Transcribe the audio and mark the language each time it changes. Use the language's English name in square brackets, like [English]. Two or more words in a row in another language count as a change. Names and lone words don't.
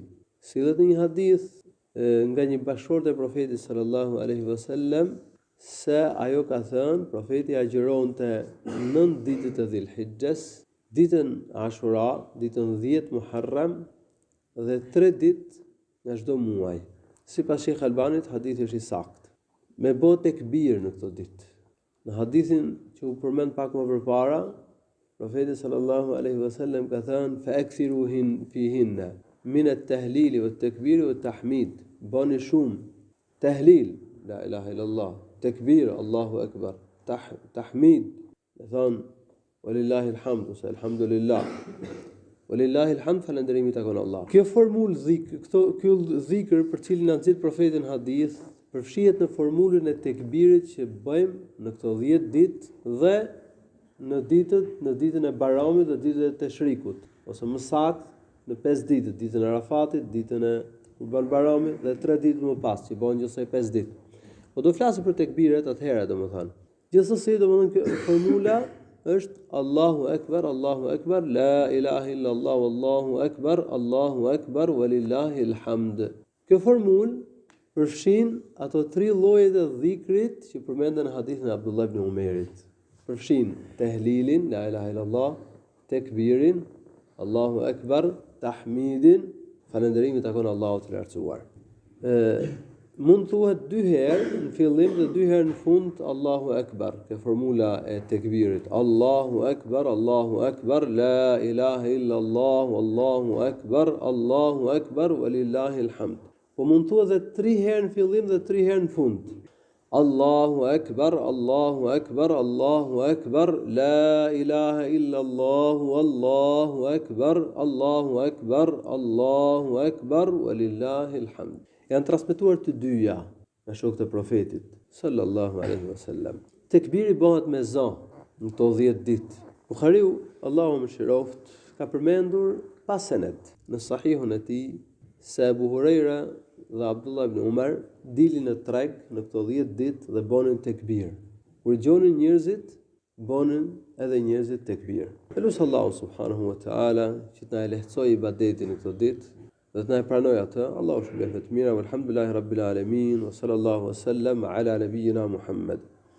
[Albanian] Sillet në një hadith nga një bashkëshortë e Profetit [Arabic] صلى الله عليه وسلم [Albanian] se ajo ka thënë, profeti agjëronte 9 ditët e Dhul-Hijjes, ditën Ashura, ditën 10 Muharram dhe 3 ditë nga çdo muaj. Sipas Sheikh Albanit, hadithi është i saktë. Me bë tekbir në këtë ditë. Në hadithin që u përmend pak më përpara, profeti [Arabic] صلى الله عليه وسلم [Albanian] ka thënë: [Arabic] "فأكثروا فيهن من التهليل والتكبير والتحميد." [Albanian] Bani shumë tahlil, [Arabic] لا إله إلا الله, [Albanian] takbir, [Arabic] الله أكبر, [Albanian] tahmid, do thon [Arabic] ولله الحمد, [Albanian] ose alhamdulillah. [Arabic] ولله الحمد, [Albanian] falënderimi takon Allah. Kjo formulë ky dhikr për cilin na nxit profeti në hadith, përfshihet në formulën e tekbirit që bëjmë në këto 10 ditë dhe në ditën e Bayramit dhe ditën e Teshrikut, ose më saktë në 5 ditë, ditën e Arafatit, ditën e Kurban Bayramit dhe 3 ditë më pas, që bëhen gjithsej 5 ditë. Po do flasim për tekbiret atëherë, domethënë. Gjithsesi, domethënë kjo formula është [Arabic] الله أكبر، لا إله إلا الله، الله أكبر، ولله الحمد. [Albanian] Kjo formulë përfshin ato 3 llojet e dhikrit që përmenden në hadithin e Abdullah ibn Umerit. Përfshin tehlilin, [Arabic] لا إله إلا الله, [Albanian] tekbirin, [Arabic] الله أكبر, [Albanian] tahmidin, falënderimin takon Allahut të lartësuar. Mund thuhet 2 herë në fillim dhe 2 herë në fund [Arabic] الله أكبر, [Albanian] kjo formula e tekbirit. [Arabic] الله أكبر، لا إله إلا الله، الله أكبر، ولله الحمد. [Albanian] Po mund thuhet edhe 3 herë në fillim dhe 3 herë në fund. [Arabic] الله أكبر، لا إله إلا الله، الله أكبر، ولله الحمد. [Albanian] Janë transmetuar të dyja nga shokët e profetit [Arabic] صلى الله عليه وسلم. [Albanian] Tekbiri bëhet me za në këto 10 ditë. Buhariu, Allahu më mëshiroft, ka përmendur pa senet në sahihun e tij se Abu Huraira dhe Abdullah ibn Umar dilin në treg në këto 10 ditë dhe bënin tekbir. Kur gjonin njerëzit, bënin edhe njerëzit tekbir. Elus Allahu [Arabic] سبحانه وتعالى [Albanian] që të na lehtësojë ibadetin në këto ditë dhe të na pranoj atë. Allahu shpëlbeft mirë, [Arabic] والحمد لله رب العالمين، وصلى الله وسلم على نبينا محمد.